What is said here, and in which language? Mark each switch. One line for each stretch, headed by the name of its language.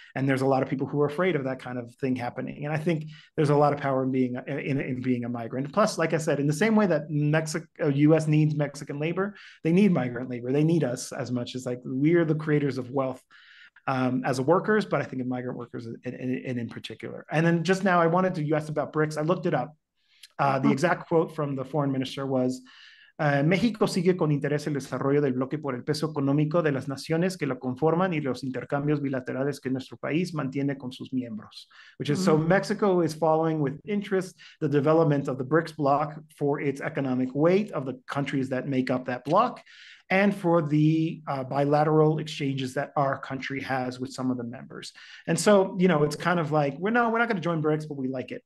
English: And there's a lot of people who are afraid of that kind of thing happening. And I think there's a lot of power in being a migrant. Plus, like I said, in the same way that US needs Mexican labor, they need migrant labor. They need us as much as, like, we're the creators of wealth as workers, but I think of migrant workers in particular. And then just now, you asked about BRICS. I looked it up. The exact quote from the foreign minister was,
Spanish: México sigue con interés el desarrollo del bloque por el peso económico de las naciones que lo conforman y los intercambios bilaterales que nuestro país mantiene con sus miembros.
English: Which is, so Mexico is following with interest the development of the BRICS bloc for its economic weight of the countries that make up that bloc, and for the bilateral exchanges that our country has with some of the members. And so, you know, it's kind of like, we're not going to join BRICS, but we like it.